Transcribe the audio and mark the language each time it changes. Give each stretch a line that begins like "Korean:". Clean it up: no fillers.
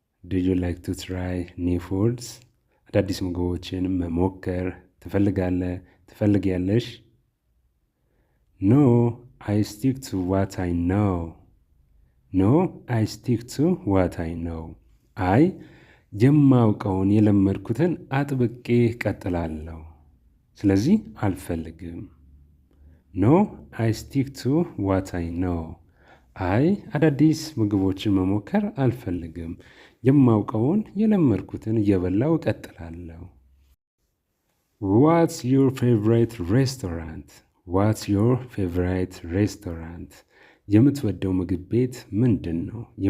English: Do you like to try new foods?
Amharic: አዳዲስ ምግቦችን መሞከር ትፈልጊያለሽ?
English: No, I stick to what I know. No, I stick to what I know.
Amharic: የማውቀውን የለመድኩትን አጥብቄ ቀጥላለሁ። ስለዚህ አልፈልግም።
English: No, I stick to what I know.
Amharic: አዳዲስ ምግቦችን መሞከር አልፈልግም። የማውቀውን የለመድኩትን እየበላው ቀጥላለሁ።
English: What's your favorite restaurant? What's your favorite restaurant?
Amharic: የምትወደው ምግብ ቤት ምንድን ነው?